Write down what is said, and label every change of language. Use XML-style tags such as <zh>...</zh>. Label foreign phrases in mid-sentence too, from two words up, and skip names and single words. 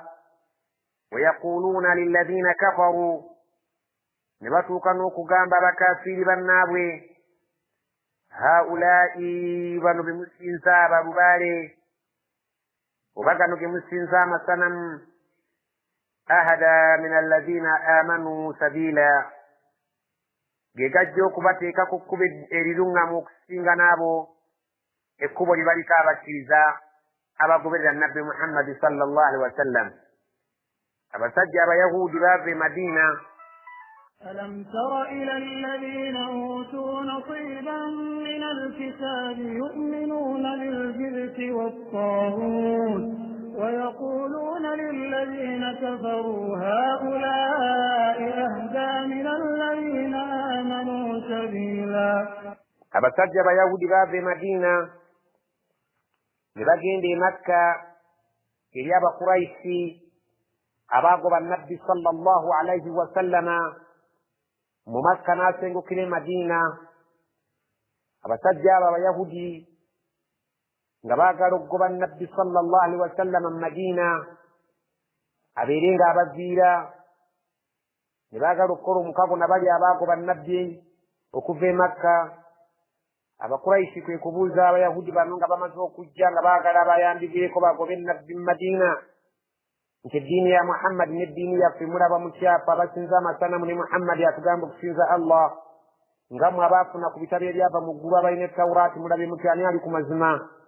<ar>ويقولون للذين كفروا,</ar> <lg>ne batuuka n'okugamba abakafiiri bannaabwe, haulai bano bemusinza abalubaale oba gano gemusinza amasanamu,</lg> <ar>أهدى من الذين آمنوا سبيلا,</ar> <lg>ge gajja okubateeka ku kkubo eriruŋŋamu okusinga n'abo ekkubo libaliko abakkiriza abagoberera nabbi Muhammadi</lg> <ar>صلى الله عليه وسلم.</ar> <lg>Abasajja abayahudi baava e Madiina.</lg> <ar>ألم تر إلى الذين أوتوا نصيبا من الكتاب يؤمنون بالجبت والطاغوت ويقولون للذين كفروا هؤلاء أهدى من الذين آمنوا سبيلا.</ar> <lg>Abasajja abayahudi baava e Madiina ne bagenda e Makka eri Abakurayisi abaagoba Nabbi</lg> <ar>صلى الله عليه وسلم.</ar> <lg>Mu Makka n'asengukira e Madiina. Abasajja abo abayahudi nga baagala okugoba Nabbi</lg> <ar>صلى الله عليه وسلم</ar> <lg>mu Madiina abeere nga abaziira, ne baagala okukola omukago na bali abaagoba Nabbi okuva e Makka. Abakurayisi kwe kubuuza abayahudi bano nga bamaze okujja nga baagala abayambigeeko bagobe Nabbi mu Madiina nti eddiini ya Muhammad n'eddiini yaffe mulaba mukyafa abasinza amasanamu ne Muhammad atugamba okusinza Allah nga mwe abaafuna ku bitabo ebyava mu ggulu abalina Tawuraati mulabe muti ani ali ku mazima.</lg>